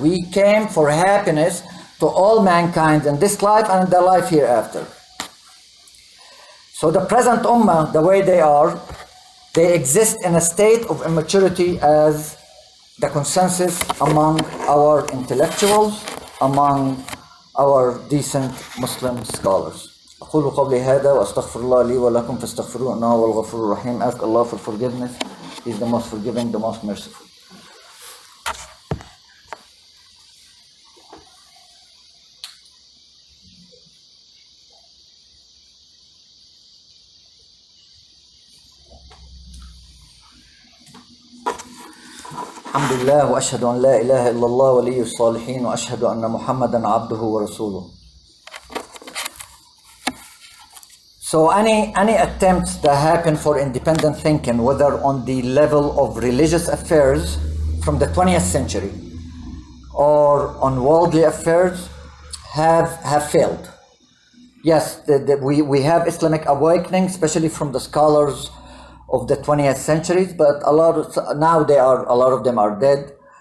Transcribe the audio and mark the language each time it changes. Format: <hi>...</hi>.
<en>We came for happiness to all mankind in this life and in the life hereafter. So the present ummah, the way they are, they exist in a state of immaturity as the consensus among our intellectuals, among our decent Muslim scholars.</en> <ar>أقول قولي هذا وأستغفر الله لي ولكم فاستغفروه إنه هو الغفور الرحيم.</ar> <en>Ask Allah for forgiveness. He is the most forgiving, the most merciful.</en> <ar>الحمد لله وأشهد أن لا إله إلا الله ولي الصالحين وأشهد أن محمدا عبده ورسوله.</ar> <en>So any attempts that happen for independent thinking, whether on the level of religious affairs from the 20th century or on worldly affairs, have failed. Yes, we have Islamic awakening, especially from the scholars of the 20th centuries, but a lot of them are dead.</en>